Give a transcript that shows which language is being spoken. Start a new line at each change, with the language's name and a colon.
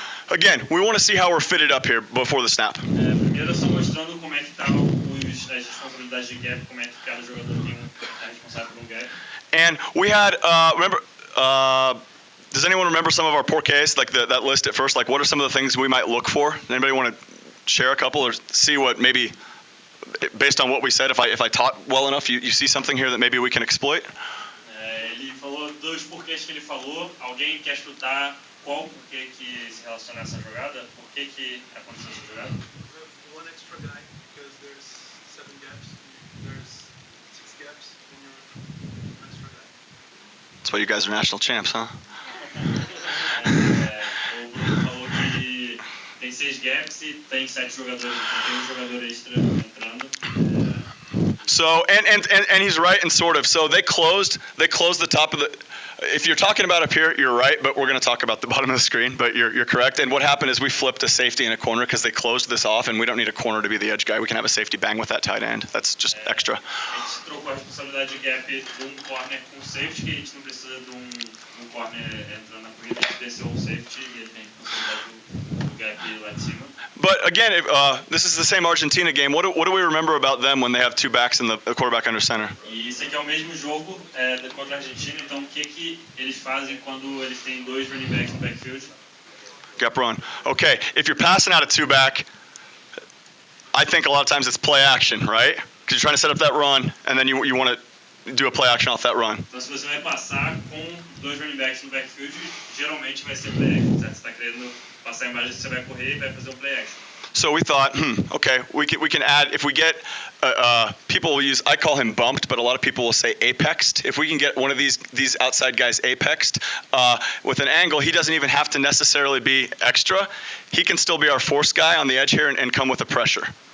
English: Again, we want to see how we're fitted up here before the snap.
Portuguese: Primeiro, só mostrando como é que tá as responsabilidades de gap, como é que cada jogador tem responsável por gap.
English: And we had, remember, does anyone remember some of our porqués, like that list at first? Like, what are some of the things we might look for? Anybody want to share a couple or see what maybe, based on what we said, if I taught well enough, you see something here that maybe we can exploit?
Portuguese: Ele falou dois porquês que ele falou. Alguém quer chutar qual porquê que se relaciona a essa jogada? Por que aconteceu essa jogada?
English: One extra guy because there's 7 gaps. There's 6 gaps in your extra guy. That's why you guys are national champs, huh?
Portuguese: O Bruno falou que tem 6 gaps e tem 7 jogadores, então tem jogador extra entrando.
English: So and he's right and sort of. So they closed the top of the. If you're talking about up here, you're right, but we're going to talk about the bottom of the screen. But you're correct. And what happened is we flipped a safety in a corner because they closed this off, and we don't need a corner to be the edge guy. We can have a safety bang with that tight end. That's just extra.
Portuguese: A gente trocou a responsabilidade de gap de corner com safety, que a gente não precisa de corner entrando na corrida, a gente desceu um safety e ele tem a responsabilidade do gap lá de cima.
English: But again, this is the same Argentina game. What do we remember about them when they have 2 backs and the quarterback under center?
Portuguese: E isso aqui é o mesmo jogo contra a Argentina, então o que eles fazem quando eles têm 2 running backs no backfield?
English: Gap run. Okay, if you're passing out a 2-back, I think a lot of times it's play action, right? Because you're trying to set up that run, and then you want to do a play action off that run.
Portuguese: Então se você vai passar com 2 running backs no backfield, geralmente vai ser play action, certo? Você está querendo passar a imagem que você vai correr e vai fazer um play action.
English: So we thought, okay, we can add, if we get, people will use, I call him bumped, but a lot of people will say apexed. If we can get one of these outside guys apexed with an angle, he doesn't even have to necessarily be extra. He can still be our force guy on the edge here and come with a pressure.